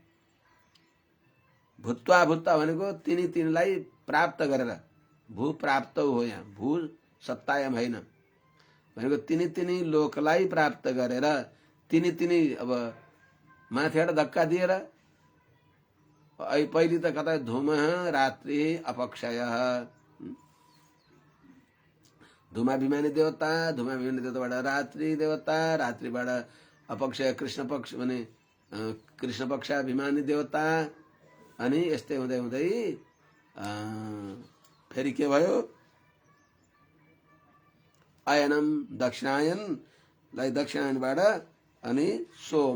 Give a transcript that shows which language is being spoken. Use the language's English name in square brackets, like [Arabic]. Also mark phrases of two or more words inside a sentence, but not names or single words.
[Nepali] भूत्वा भनेको तिनीलाई प्राप्त गरेर, भू प्राप्त हो, यहाँ भू सत्तायम होइन भनेको तिनी लोकलाई प्राप्त गरेर, तिनी अब माथिबाट धक्का दिएर, पहिले त कता धूमः रात्रि अपक्षय, धूमाभिमानी देवता, धूमाभिमानी देवताबाट रात्रि देवता, रात्रिबाट अपक्षय कृष्ण पक्ष भने कृष्ण पक्षाभिमानी देवता। अनि यस्तै हुँदै हुँदै फेरि के भयो, अयनम दक्षिणायनलाई दक्षिणायनबाट अनि सोम